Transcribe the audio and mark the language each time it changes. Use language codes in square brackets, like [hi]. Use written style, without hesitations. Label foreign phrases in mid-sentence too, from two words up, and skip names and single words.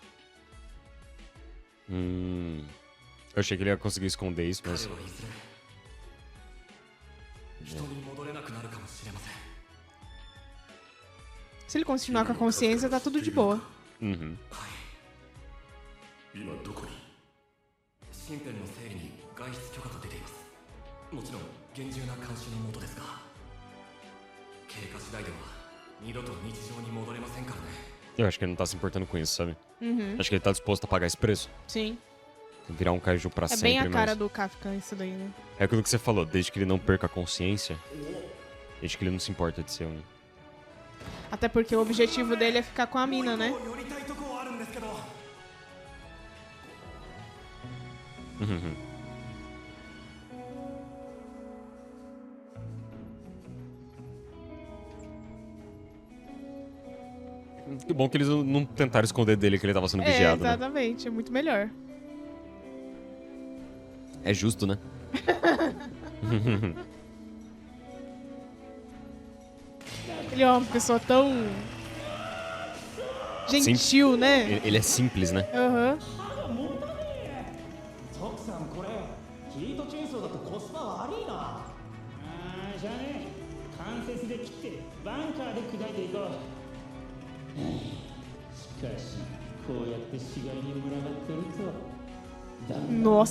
[pt] Eu achei que ele ia conseguir esconder isso, [ja] 彼 [pt] mas... [ja] はいずれ人に戻れなくなるかもしれません。 [pt] Se ele continuar com a consciência, tá tudo de boa. Uhum. [ja] はい。今どこに？身辺の整理に外出許可が出ています。もちろん厳重な監視のもとですが、経過次第では二度と日常に戻れませんからね。 [pt] Eu acho que ele não tá se importando com isso, sabe? Uhum. Acho que ele tá disposto a pagar esse preço. Sim. Virar um kaiju pra É sempre, bem a cara mas... do Kafka isso daí, né? É aquilo que você falou, desde que ele não perca a consciência, desde que ele não se importa de ser um... Até porque o objetivo dele é ficar com a mina, né? [ja] 寄りたいとこはあるんですけど。 [pt] Uhum. Que bom que eles não tentaram esconder dele que ele tava sendo É, vigiado, né? exatamente. É muito melhor. É justo, né? Ele é uma pessoa tão... gentil, né? Ele é simples, né? Aham. [ja] 徳さんこれヒートチェーンソーだとコスパ悪いな。ああじゃあね関節で切ってバンカーで砕いていこう。しかしこうやって死骸に群がってるとだんだん俺たち